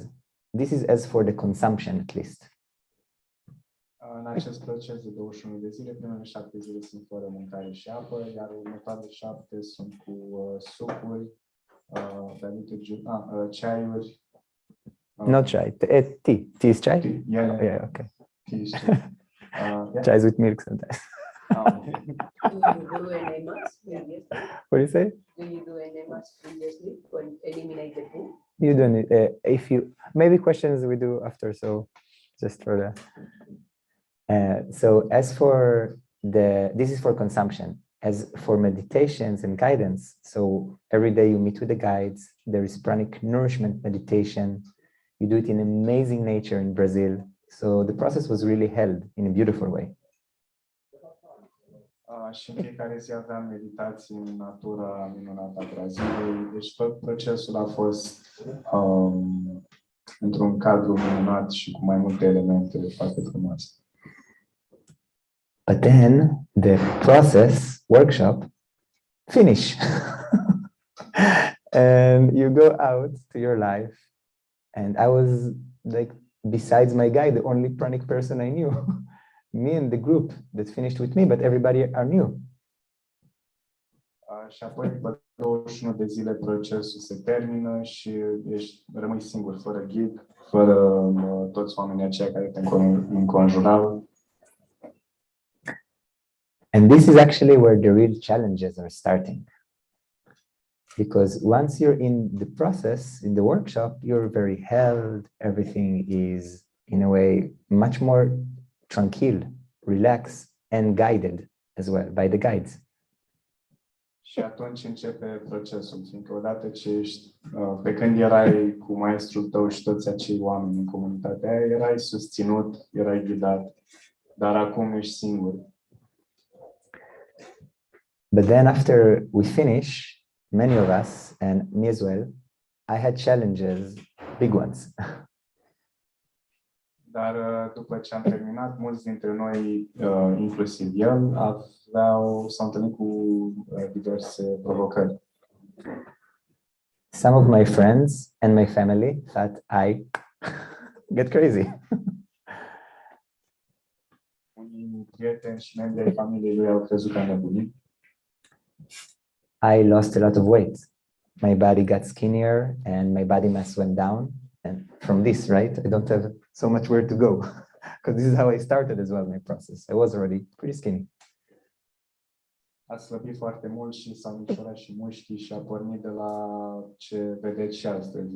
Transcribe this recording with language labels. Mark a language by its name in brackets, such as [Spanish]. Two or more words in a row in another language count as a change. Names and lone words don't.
[English] This is as for the consumption, at least. [Romanian] În acest proces de 21 de zile, primele 7 zile sunt fără mâncare și apă, iar următoarele 7 sunt cu sucuri, ceaiuri. [English] Not chai, tea. Tea is chai? Tea, yeah, okay. Tea is chai. Chai is with milk sometimes. Do you do enemas previously? What do you say? Do you do enemas previously to eliminate the food? You don't need, if you, maybe questions we do after, so just for the, so as for this is for consumption. As for meditations and guidance, so every day you meet with the guides, there is pranic nourishment meditation. You do it in amazing nature in Brazil. So the process was really held in a beautiful way. [Romanian] Și în fiecare zi aveam meditații în natura minunată a Braziliei. Deci tot procesul a fost într-un cadru minunat și cu mai multe elemente foarte frumoase. [English] But then the process workshop finish. And you go out to your life. And I was like, besides my guide, the only pranic person I knew. Me and the group that finished with me, but everybody are new. [Romanian] Și apoi, după 21 de zile, procesul se termină și rămâi singur, fără ghid, fără toți oamenii aceia care te înconjurau. [English] And this is actually where the real challenges are starting. Because once you're in the process, in the workshop, you're very held, everything is, in a way, much more tranquil, relaxed, and guided as well by the guides. [Romanian] Și atunci începe procesul, fiindcă odată ce ești, pe când erai cu maestrul tău și toți acei oameni în comunitatea aia, erai susținut, erai ghidat, dar acum ești singur. [English] But then after we finish, many of us, and me as well, I had challenges, big ones. [Romanian] Dar după ce am terminat, mulți dintre noi, inclusiv el, s-au întâlnit cu diverse provocări. [English] Some of my friends and my family thought I get crazy. [Romanian] Unii prieteni și membri ai familiei lui au crezut că am nebunit. [English] I lost a lot of weight. My body got skinnier and my body mass went down. And from this, right, I don't have so much where to go because this is how I started as well, my process. I was already pretty skinny. [Romanian] A slăbit foarte mult și s-au micșorat și mușchii și a pornit de la ce vedeți și astăzi.